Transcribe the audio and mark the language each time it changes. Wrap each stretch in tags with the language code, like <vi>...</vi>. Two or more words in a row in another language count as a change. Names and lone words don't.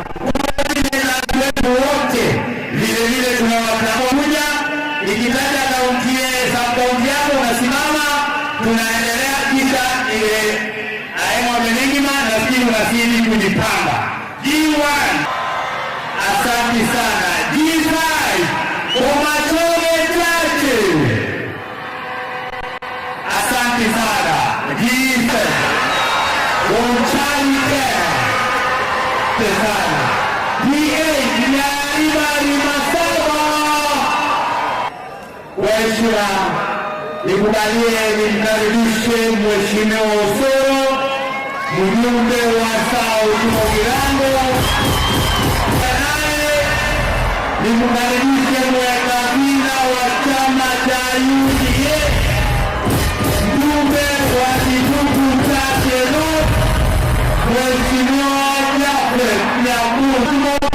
<sw>Wote vile tunawatambua. Ikitaja kaunti yako unasimama, tunaendelea kisha ile aemo ameningima na sisi tunasili kujipanga. G1 asante sana. G5 Bomachoge Chache. Asante sana. G7 Bonchani sana. G8 Nyamira Masaba. Waheshimiwa, nikubalie nimkaribishe Mheshimiwa Osoro, mjumbe wa South Mogirango. Nimkaribishe mweka hazina wa chama cha UDA, mjumbe wa Kitutu Chache North, Mheshimiwa Jafet Nyakundi.</sw>